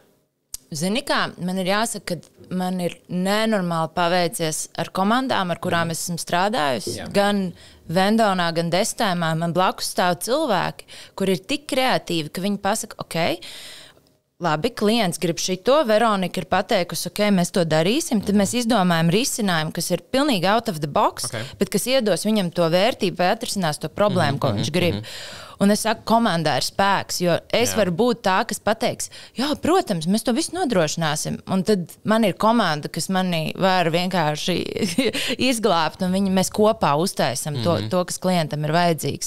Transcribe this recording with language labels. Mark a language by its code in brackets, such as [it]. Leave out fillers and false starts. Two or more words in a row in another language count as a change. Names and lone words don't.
[lv] Zini kā, man ir jāsaka, ka man ir nenormāli paveicies ar komandām, ar kurām es esmu strādājusi. Gan Vendonā, gan Destēmā man blakus stāv cilvēki, kur ir tik kreatīvi, ka viņi pasaka, labi, klients grib šito, Veronika ir pateikusi, ok, mēs to darīsim, tad mēs izdomājam risinājumu, kas ir pilnīgi [en] out of the box, [lv] bet kas iedos viņam to vērtību vai atrisinās to problēmu, ko viņš grib. Un es saku, komandā ir spēks, jo es varu būt tā, kas pateiks, jā, protams, mēs to visu nodrošināsim. Un tad man ir komanda, kas mani var vienkārši izglābt, un mēs kopā uztaisam to, kas klientam ir vajadzīgs.